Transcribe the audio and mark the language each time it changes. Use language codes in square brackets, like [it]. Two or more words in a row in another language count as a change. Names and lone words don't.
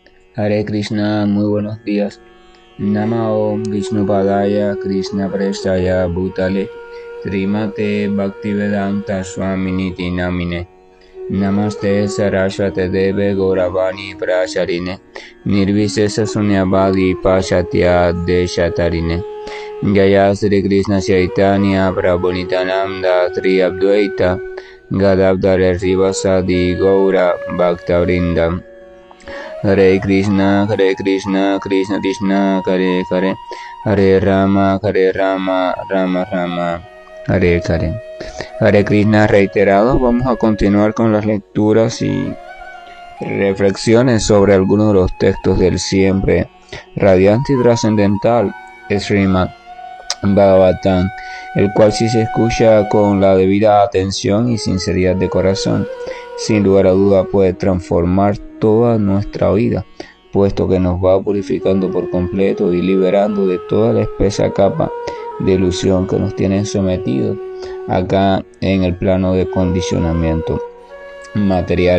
[sa] हरे कृष्ण, [es] muy buenos días. [sa] नमः ॐ विष्णुपादाय कृष्णप्रेष्ठाय भूतले श्रीमते भक्तिवेदान्त स्वामिन् इति नामिने नमस्ते सारस्वते देवे गौरवाणी प्रचारिणे निर्विशेष शून्यवादि पाश्चात्य देश तारिणे जय श्री कृष्ण चैतन्य प्रभु नित्यानन्द श्री अद्वैत गदाधर श्रीवासादि गौर भक्तवृन्द. हरे कृष्ण कृष्ण कृष्ण हरे हरे हरे राम राम राम हरे हरे. हरे कृष्ण [es] reiterado. Vamos a continuar con las lecturas y reflexiones sobre algunos de los textos del siempre radiante y trascendental Srimad Bhagavatam, el cual, si se escucha con la debida atención y sinceridad de corazón, sin lugar a duda puede transformar toda nuestra vida, puesto que nos va purificando por completo y liberando de toda la espesa capa de ilusión que nos tienen sometidos acá en el plano de condicionamiento material.